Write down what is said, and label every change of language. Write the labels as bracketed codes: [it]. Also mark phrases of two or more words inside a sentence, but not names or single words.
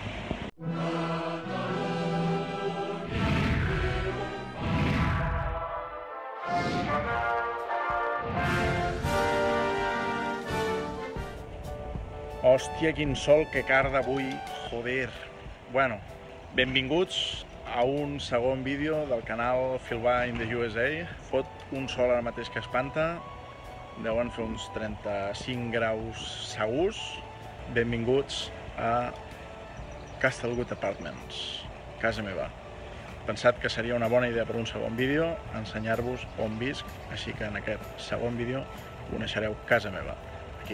[ca] Hòstia, quin sol que carda avui, joder. Bueno, benvinguts a un segon vídeo del canal Filbar in the USA. Fot un sol ara mateix que espanta, deuen fer uns 35 graus segurs. Benvinguts a Castlewood Apartments, casa meva. He pensat que seria una bona idea per un segon vídeo ensenyar-vos on visc, així que en aquest segon vídeo coneixereu casa meva, aquí.